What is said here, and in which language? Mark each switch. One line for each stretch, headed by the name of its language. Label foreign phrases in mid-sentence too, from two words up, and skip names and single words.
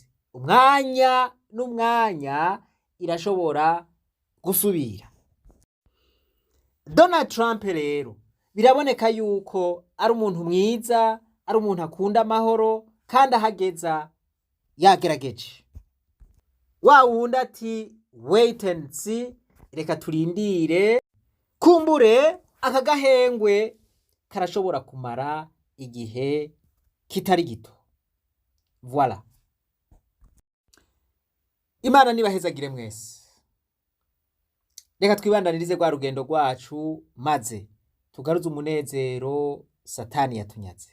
Rundi: Umwanya n'umwanya irashobora gusubira. Donald Trump rero biraboneka yuko ari umuntu mwiza, ari umuntu akunda amahoro, kandi ahageza yagerageje. Wa wundi ati
English: wait and see,
Rundi: reka turindire, kumbure aka gahengwe karashobora kumara igihe kitari gito. Voilà. Imana nibahezagire mwese. Reka twibandanirize rwa rugendo rwacu, maze tugaruze umunezero Satani yatunyaze.